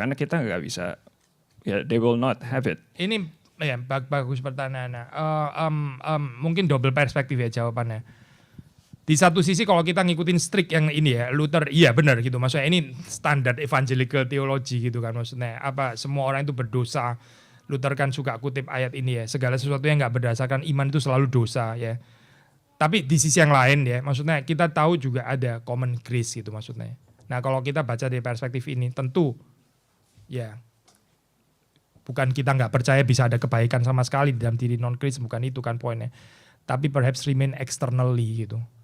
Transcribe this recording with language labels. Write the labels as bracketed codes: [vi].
[id] Karena kita nggak bisa, ya [en] they will not have it. [id] Ini ya bagus pertanyaannya. Mungkin double perspektif ya jawabannya. Di satu sisi kalau kita ngikutin strict yang ini ya, Luther, iya benar gitu. Maksudnya ini standar evangelical theology gitu kan. Maksudnya apa, semua orang itu berdosa. Luther kan suka kutip ayat ini ya, segala sesuatu yang gak berdasarkan iman itu selalu dosa ya. Tapi di sisi yang lain ya, maksudnya kita tahu juga ada common grace gitu maksudnya. Nah kalau kita baca dari perspektif ini, tentu ya bukan kita gak percaya bisa ada kebaikan sama sekali dalam diri non-Christ, bukan itu kan poinnya. Tapi [en] perhaps remain externally [id] gitu.